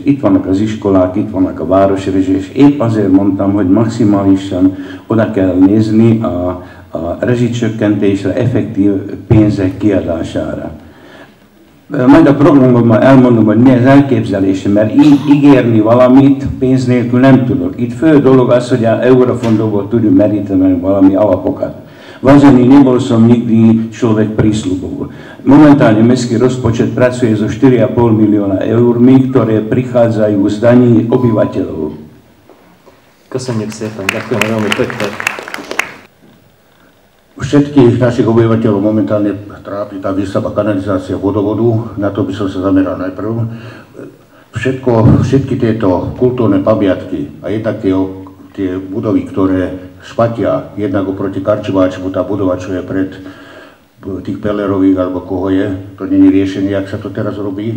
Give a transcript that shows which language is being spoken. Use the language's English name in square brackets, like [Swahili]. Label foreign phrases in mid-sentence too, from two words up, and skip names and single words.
[Hungarian] Itt vannak az iskolák, itt vannak a városrezsi, és épp azért mondtam, hogy maximálisan oda kell nézni a rezsicsökkentésre, effektív pénzek kiadására. Majd a programomban elmondom, hogy mi az elképzelésem, mert így ígérni valamit pénz nélkül nem tudok. Itt fő dolog az, hogy az eurofondokból tudjuk meríteni valami alapokat. [Slovak] Vážený, nebol som nikdy človek prísľubov. Momentálne mestský rozpočet pracuje so 4,5 milióna eurmi, ktoré prichádzajú z daní obyvateľov. [Hungarian] Köszönjük szépen, [Slovak] ďakujem veľmi pekne. Všetkých našich obyvateľov momentálne trápi tá výstavba kanalizácia vodovodu, na to by som sa zameral najprv. Všetky tieto kultúrne pamiatky a jednak tie budovy, ktoré špatia, jednak oproti Karčiváčmu, tá budova, čo je pred tých Pellerových, alebo koho je, to nie je riešenie, jak sa to teraz robí.